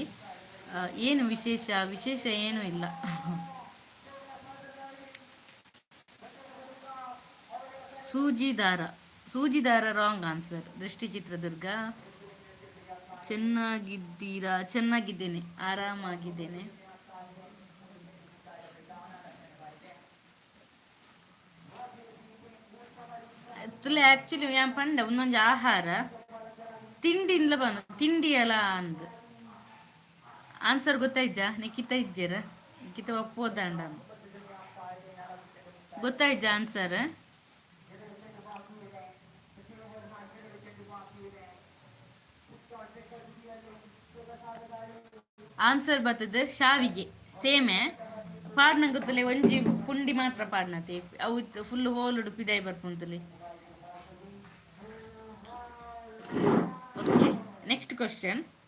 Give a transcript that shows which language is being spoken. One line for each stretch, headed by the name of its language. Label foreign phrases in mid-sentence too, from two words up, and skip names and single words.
Kannada: ಏನು ವಿಶೇಷ ಏನೂ ಇಲ್ಲ. ಸೂಜಿದಾರ
English: wrong answer.
Kannada: ದೃಷ್ಟಿ ಚಿತ್ರದುರ್ಗ. ಚೆನ್ನಾಗಿದ್ದೀರಾ? ಚೆನ್ನಾಗಿದ್ದೇನೆ, ಆರಾಮಾಗಿದ್ದೇನೆ.
Tulu: ತುಲೆ ಆ್ಯಕ್ಚುಲಿ ಯಾನ್ ಪಂಡ ಒಂದೊಂದು ಆಹಾರ ತಿಂಡಿಂದ ಬನ ತಿಂಡಿ ಎಲ್ಲ ಅಂದ್ ಆನ್ಸರ್ ಗೊತ್ತಾಯ್ಜ ನಿಖಿತ ಇಜ್ಜರ ನಿಖಿತ ಒಪ್ಪೋದಂಡ ಗೊತ್ತಾಯ್ಜ ಆನ್ಸರ್. ಆನ್ಸರ್ ಬರ್ತದೆ ಶಾವಿಗೆ ಸೇಮೆ ಪಾಡ್ನ ಗೊತ್ತಲೆ ಒಂಜಿ ಪುಂಡಿ ಮಾತ್ರ ಪಾಡ್ನತೆ ಅವು
English: full hole
Tulu: ಉಡುಪಿದಾಯಿ ಬರ್ಪುಂತಲೆ.
English: okay, next question.